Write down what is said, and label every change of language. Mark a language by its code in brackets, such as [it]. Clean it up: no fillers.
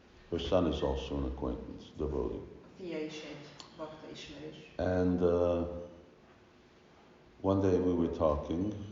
[en] Her son is also an acquaintance, devotee. [hu] A fia is egy bakta ismerős. [en] And one day we were talking.